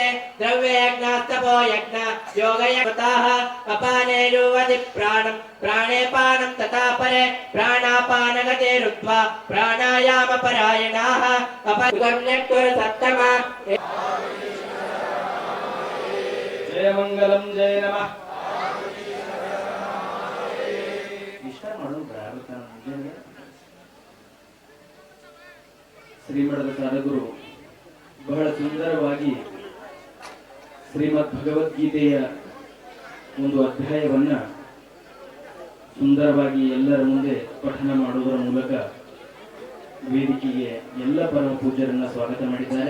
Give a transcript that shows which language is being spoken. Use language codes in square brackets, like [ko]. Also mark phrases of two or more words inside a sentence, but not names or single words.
[sa] द्रव्ययज्ञास्तपो यज्ञ योगयज्ञाः अपाने जुह्वति प्राणम् प्राणे पानं तथा परे प्राणापानगतिरुत्वा प्राणायामपरायणाः अपगम्यकुरुसत्तमा. जय मंगलम जय नमः. [kn] ಶ್ರೀಮಠದ ಸಾಧಕರು ಬಹಳ ಸುಂದರವಾಗಿ ಶ್ರೀಮದ್ ಭಗವದ್ಗೀತೆಯ ಒಂದು ಅಧ್ಯಾಯವನ್ನ ಸುಂದರವಾಗಿ ಎಲ್ಲರ ಮುಂದೆ ಪಠನ ಮಾಡುವುದರ ಮೂಲಕ ವೇದಿಕೆಗೆ ಎಲ್ಲ ಪರಮ ಪೂಜ್ಯರನ್ನ ಸ್ವಾಗತ ಮಾಡಿದ್ದಾರೆ.